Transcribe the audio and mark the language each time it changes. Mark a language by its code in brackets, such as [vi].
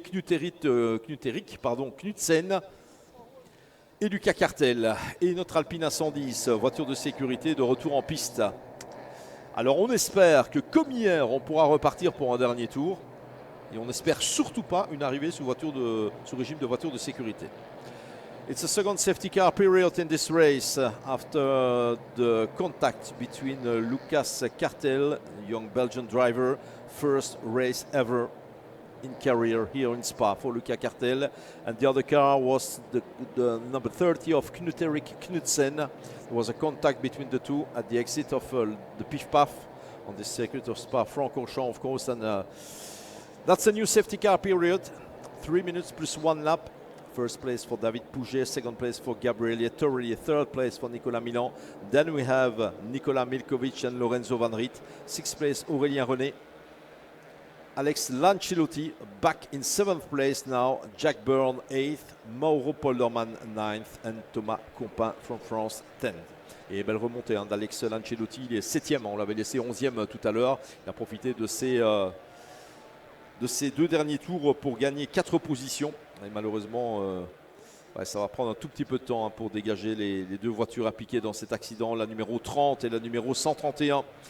[fr] Knut-Erik Knudsen et Lucas Cartel. Et notre Alpine A110, voiture de sécurité de retour en piste. Alors on espère que comme hier, on pourra repartir pour un dernier tour. Et on n'espère surtout pas une arrivée sous régime de voiture de sécurité. [en] It's a second safety car period in this race after the contact between Lucas Cartel, young Belgian driver, first race ever in career here in Spa for Lucas Cartel, and the other car was the number 30 of Knut-Erik Knudsen. There was a contact between the two at the exit of the Pif-Paf on the circuit of Spa-Francorchamps, of course, and that's a new safety car period. 3 minutes plus 1 lap. First place for David Pouget, second place for Gabriele Torelli, third place for Nicolas Milan. Then we have Nicolas Milkovic and Lorenzo Van Riet. Sixth place, Aurélien René. Alex Lancelotti back in 7th place now. Jack Byrne 8th, Mauro Polderman 9th and Thomas Compin from France 10th. [fr] Et belle remontée d'Alex Lancelotti, il est 7e, on l'avait laissé 11e tout à l'heure. Il a profité de ces 2 derniers tours pour gagner 4 positions. Et malheureusement, ça va prendre un tout petit peu de temps pour dégager les 2 voitures impliquées dans cet accident, la numéro 30 et la numéro 131.